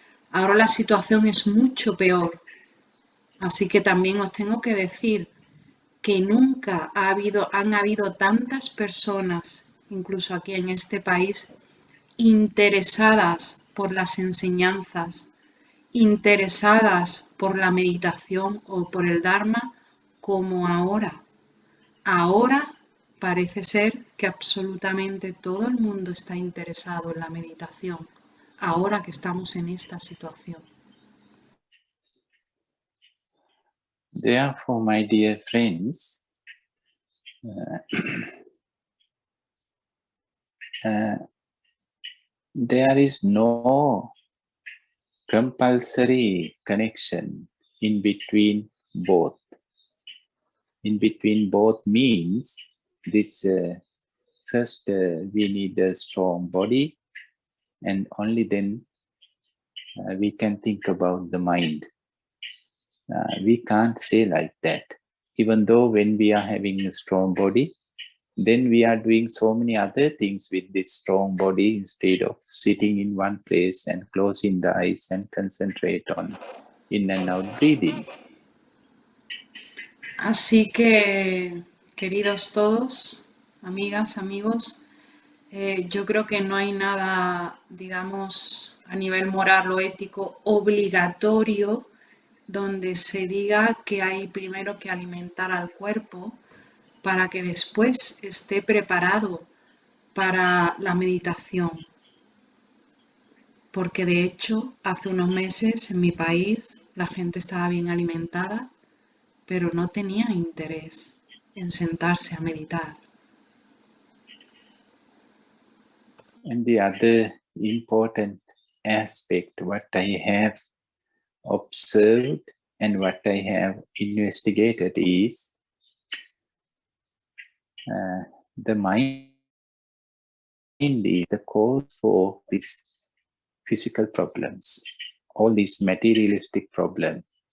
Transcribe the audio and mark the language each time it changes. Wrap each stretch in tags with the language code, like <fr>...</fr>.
<es>Ahora la situación es mucho peor. Así que también os tengo que decir que nunca han habido tantas personas, incluso aquí en este país, interesadas por las enseñanzas, interesadas por la meditación o por el Dharma como ahora. Ahora parece ser que absolutamente todo el mundo está interesado en la meditación, ahora que estamos en esta situación.</es> <en>Therefore, my dear friends, there is no compulsory connection in between both. In between both means this first we need a strong body, and only then we can think about the mind. We can't say like that. Even though when we are having a strong body, then we are doing so many other things with this strong body instead of sitting in one place and closing the eyes and concentrate on in and out breathing.</en> <es>Así que, queridos todos, amigas, amigos, yo creo que no hay nada, digamos, a nivel moral o ético obligatorio donde se diga que hay primero que alimentar al cuerpo para que después esté preparado para la meditación. Porque de hecho, hace unos meses en mi país la gente estaba bien alimentada, pero no tenía interés en sentarse a meditar.</es> <en>And the other important aspect, what I have observed and what I have investigated is the mind is the cause for these physical problems, all these materialistic problems.</en>